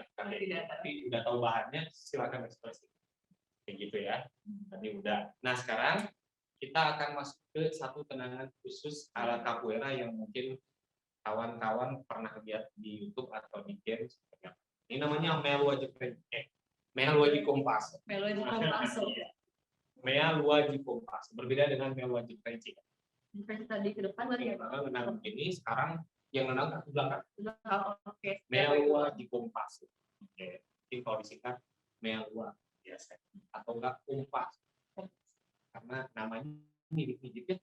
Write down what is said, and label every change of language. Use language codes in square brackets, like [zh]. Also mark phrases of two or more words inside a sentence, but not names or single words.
[id] Tidak. Tapi udah tahu bahannya, silakan ekspresi. Kayak gitu ya. Tadi udah. Nah sekarang kita akan masuk ke satu tenangan khusus ala capoeira yang mungkin kawan-kawan pernah lihat di YouTube atau di game. Ini namanya [pt] Mea Lua de Frente. Mea Lua de Compasso. Mea Lua de Compasso. Mea Lua de Compasso. [id] Berbeda dengan [pt] Mea Lua de Frente. [id] Frente tadi ke depan tadi ya, Pak. Menang ini sekarang yang menang ke belakang. Oke. [pt] Mea Lua de Compasso. [id] Oke. Ini kalau disingkat [pt] Mea Lua [id] biasa atau enggak Compasso. Karena namanya mirip-mirip ya.